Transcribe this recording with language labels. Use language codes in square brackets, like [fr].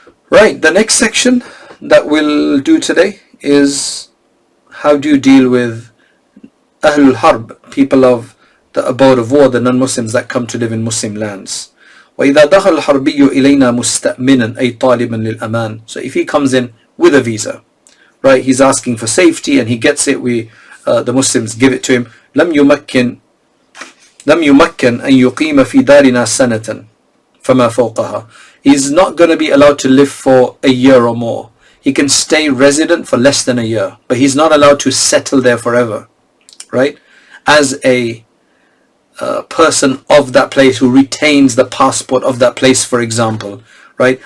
[en] Right, the next section that we'll do today is how do you deal with Ahlul Harb, people of the abode of war, the non-Muslims that come to live in Muslim lands. [ar] وَإِذَا دَخَلَ الْحَرْبِيُّ إِلَيْنَا مُسْتَأْمِنًا أي طَالِبًا لِلْأَمَانِ. [en] So if he comes in with a visa, right, he's asking for safety and he gets it, the Muslims give it to him. [ar] لم يمكن أن يقيم في دارنا سنة فما فوقها. [en] He's not going to be allowed to live for a year or more. He can stay resident for less than a year, but he's not allowed to settle there forever, right? As a person of that place who retains the passport of that place, for example, right?